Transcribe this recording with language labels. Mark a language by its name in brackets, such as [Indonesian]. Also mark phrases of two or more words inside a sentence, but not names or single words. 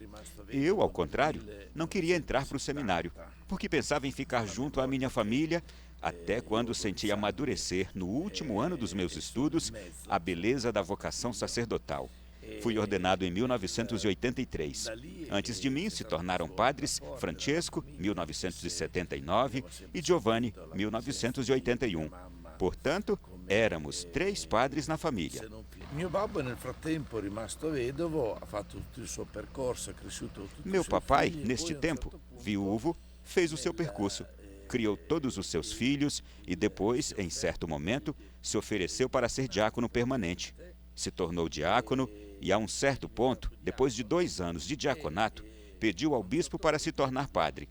[Portuguese] Eu, ao contrário, não queria entrar para o seminário, porque pensava em ficar junto à minha família, até quando senti amadurecer, no último ano dos meus estudos, a beleza da vocação sacerdotal. Fui ordenado em 1983. Antes de mim se tornaram padres Francesco, 1979, e Giovanni, 1981. Portanto, éramos 3 padres na família. [Italian] Mio babbo nel frattempo rimasto vedovo, ha fatto tutto il suo percorso, ha cresciuto tutti i [Portuguese] Meu [Italian] suoi [Portuguese] papai, [Italian] figli, [Portuguese] neste [Italian] poi a un [Portuguese] tempo, [Italian] certo punto [Portuguese] viúvo, fez o seu percurso. Criou todos os seus filhos e depois, em certo momento, se ofereceu para ser diácono permanente. Se tornou diácono e, a um certo ponto, depois de 2 anos de diaconato, pediu ao bispo para se tornar padre.